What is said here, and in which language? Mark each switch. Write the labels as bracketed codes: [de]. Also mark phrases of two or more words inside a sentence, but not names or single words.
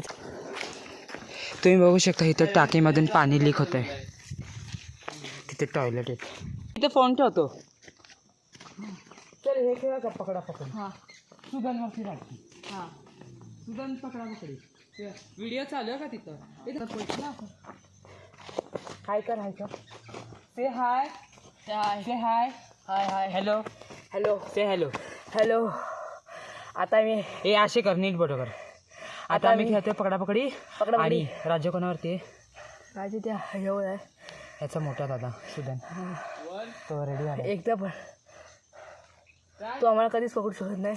[mr] तुम्ही बघू शकता इथं टाकीमधून पाणी लीक होत आहे. तिथे टॉयलेट आहे. तिथे फोन ठेवतो. चल हे खेळा का पकडा पकड. हां सुगंधवरती राहते. हां सुगंध पकडा पकडी. व्हिडिओ चालू आहे का तिथं? हाय कर, हाय कर. [en] say hi, [mr] हाय [en] say hi. hi hi [mr] हॅलो, हॅलो [en] say hello. [mr] हॅलो. आता मी ए असे कर, नीट बरोबर. आता आम्ही खेळतोय पकडापकडी. पकडापकडी. आणि राज्य कोणावरती आहे? राजे त्या ह्याच्यावर आहे. ह्याचा मोठा दादा सुदन. तो रेडी आहे. एकदा पण तो आम्हाला कधीच पकडू शकत नाही.